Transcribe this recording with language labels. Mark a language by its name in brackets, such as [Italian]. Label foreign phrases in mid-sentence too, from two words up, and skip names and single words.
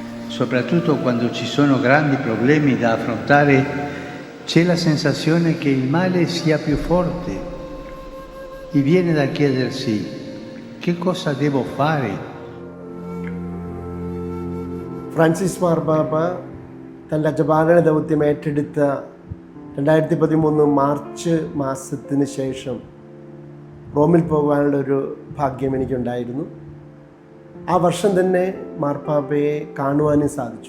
[Italian] soprattutto quando ci sono grandi problemi da affrontare, c'è la sensazione che il male sia più forte e viene da chiedersi che cosa devo fare. [Malayalam] ഫ്രാൻസിസ് മാർപ്പാപ്പ തൻ്റെ അജപാലന ദൗത്യം ഏറ്റെടുത്ത 2013 മാർച്ച് മാസത്തിന് ശേഷം റോമിൽ പോകുവാനുള്ള ഒരു ഭാഗ്യം എനിക്കുണ്ടായിരുന്നു. ആ വർഷം തന്നെ മാർപ്പാപ്പയെ കാണുവാനും സാധിച്ചു.